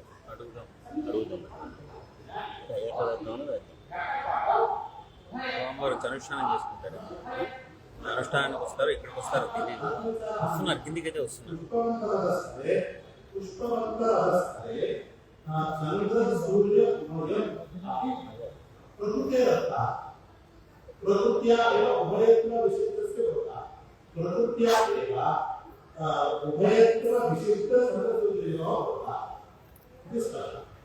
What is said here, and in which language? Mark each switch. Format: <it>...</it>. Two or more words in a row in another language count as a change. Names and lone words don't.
<te>అడుగుదాం అయ్యాక వేద్దామని వేద్దాం. స్వామివారు అనుష్ఠానం చేసుకుంటారు. అనుష్ఠానానికి వస్తారు, ఇక్కడికి వస్తారు తెలియదు. వస్తున్నారు, కిందికైతే వస్తున్నారు.</te> <sa>प्रकृत्या एव उभयत्व विशिष्टस्य होता प्रकृत्या एव उभयत्व विशिष्ट संगतुल्यो होता इति स्पष्टः</sa>